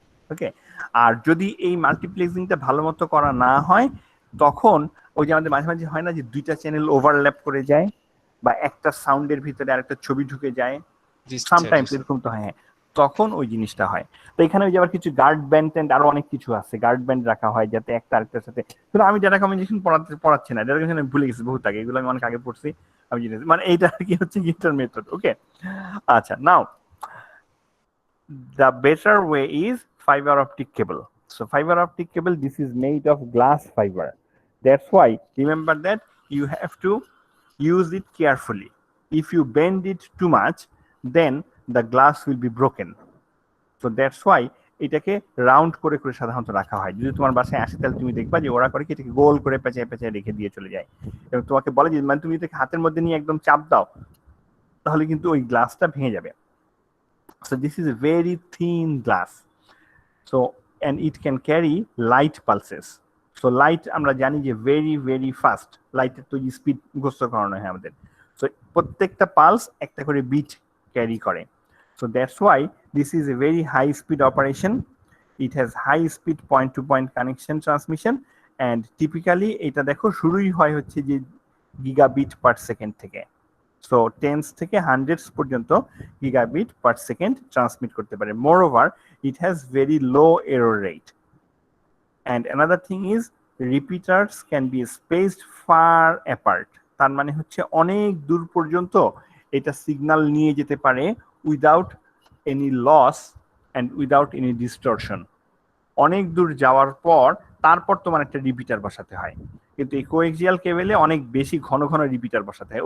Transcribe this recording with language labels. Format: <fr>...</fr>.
<bn>ওকে, আর যদি এই মাল্টিপ্লেক্সিংটা ভালো মতো করা না হয় তখন ওই যে আমাদের মাঝে মাঝে হয় না যে দুইটা চ্যানেল ওভারল্যাপ করে যায়, বা একটা সাউন্ডের ভিতরে আরেকটা ছবি ঢুকে যায়, সামটাইমস এরকম তো হয়, তখন ওই জিনিসটা হয়। তো এখানে ওই যে আবার কিছু গার্ড ব্যান্ড ট্যান্ড আরো অনেক কিছু আছে, গার্ড ব্যান্ড রাখা হয় যাতে একটা আরেকটার সাথে। কিন্তু আমি ডাটা কমিউনিকেশন পড়াচ্ছি না, ডাটা কমিউনিকেশন আমি ভুলে গেছি বহুত আগে, এগুলো আমি অনেক আগে পড়ছি, আমি জিনিস মানে এইটা কি হচ্ছে গিটার মেথড।</bn> <en>Okay, আচ্ছা, now the better way is fiber optic cable. So fiber optic cable, this is made of glass fiber. That's why remember that you have to use it carefully. If you bend it too much, then the glass will be broken. So that's why</en> <bn>এটাকে round করে করে সাধারণত রাখা হয়। যদি তোমার বাসায় আসে তাহলে তুমি দেখবা যে ওরা করে কি এটাকে গোল করে পেঁচায় পেঁচায় রেখে দিয়ে চলে যায়, এবং তোমাকে বলে যে মানে তুমি এটাকে হাতের মধ্যে নিয়ে একদম চাপ দাও তাহলে কিন্তু ওই গ্লাসটা ভেঙে যাবে।</bn> <en>So this is a very thin glass.</en> <bn>So</bn> <en>and it can carry light pulses.</en> <bn>So light আমরা জানি যে</bn> <en>very fast,</en> <bn>লাইটের তো স্পিড মুখস্থ করানো হয় আমাদের। So প্রত্যেকটা পালস একটা করে বিট ক্যারি করে।</bn> <en>So that's why this is a very high speed operation. It has high speed point to point connection transmission, and typically</en> <bn>এটা দেখো শুরুই হয় হচ্ছে যে গিগাবিট পার সেকেন্ড থেকে।</bn> <en>So tens থেকে hundreds পর্যন্ত gigabit per second transmit করতে পারে। Moreover, it has very low error rate. And another thing is repeaters can be spaced far apart.</en> <bn>তার মানে হচ্ছে অনেক দূর পর্যন্ত এটা সিগন্যাল নিয়ে যেতে পারে</bn> <en>without any loss and without any distortion.</en> <bn>অনেক দূর যাওয়ার পর তারপর তোমার একটা রিপিটার বসাতে হয়, কিন্তু এই কোএক্সিয়াল কেবলে অনেক বেশি ঘন ঘন রিপিটার বসাতে হয়।</bn>